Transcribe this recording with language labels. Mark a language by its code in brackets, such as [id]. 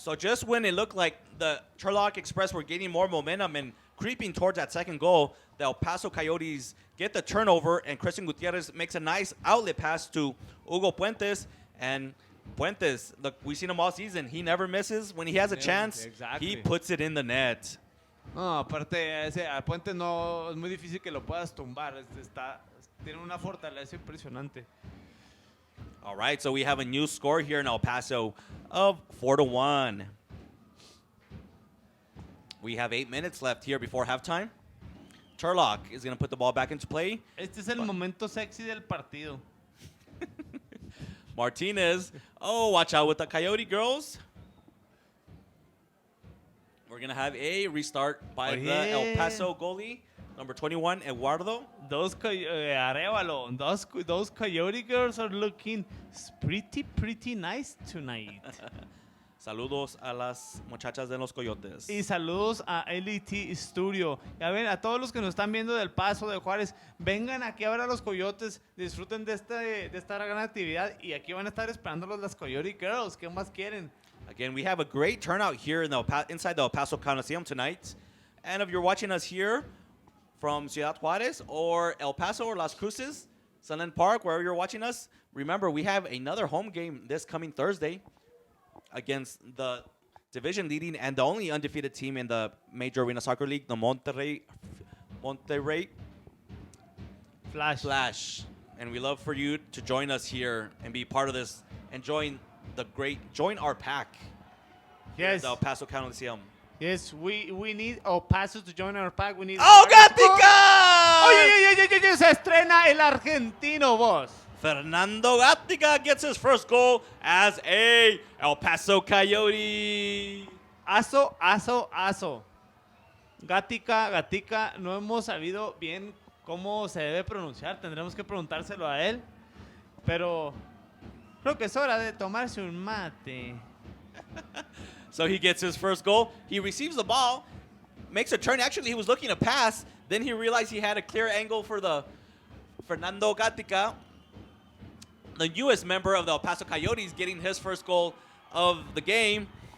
[en] So just when it looked like the Turlock Express were gaining more momentum and creeping towards that second goal, the El Paso Coyotes get the turnover, and Christian Gutierrez makes a nice outlet pass to Hugo Puentes. And Puentes, look, we've seen him all season. He never misses. When he has a chance, he puts it in the net. [es] No, aparte, a Puentes no es muy difícil que lo puedas tumbar. Tiene una fortaleza impresionante. [en] All right, so we have a new score here in El Paso of 4-1. We have 8 minutes left here before halftime. Turlock is going to put the ball back into play. [es] Este es el momento sexy del partido. [en] Martinez. Oh, watch out with the Coyote girls. We're going to have a restart by the El Paso goalie, number 21, Eduardo. Those Coyote girls are looking pretty nice tonight. [es] Saludos a las muchachas de los Coyotes. Y saludos a LT Studio. Ya ven, a todos los que nos están viendo del Paso, de Juárez, vengan aquí a ver a los Coyotes, disfruten de esta gran actividad y aquí van a estar esperándolos las Coyote Girls. ¿Qué más quieren? [en] Again, we have a great turnout here in inside the El Paso Coliseum tonight. And if you're watching us here from Ciudad Juárez or El Paso or Las Cruces, Sunland Park, wherever you're watching us, remember we have another home game this coming Thursday against the division leading and the only undefeated team in the Major Arena Soccer League, the Monterrey Flash. And we love for you to join us here and be part of this, join our pack. Yes. The El Paso Coliseum. Yes, we need El Paso to join our pack. We need. [es] ¡Oh, Gatica! Oye, se estrena el argentino, boss. [en] Fernando Gatica gets his first goal as a El Paso Coyote. Aso. [es] Gatica, no hemos sabido bien cómo se debe pronunciar. Tendremos que preguntárselo a él. Pero creo que es hora de tomarse un mate. [en] So he gets his first goal. He receives the ball, makes a turn. Actually, he was looking to pass. Then he realized he had a clear angle for the Fernando Gatica, the newest member of the El Paso Coyotes, getting his first goal of the game.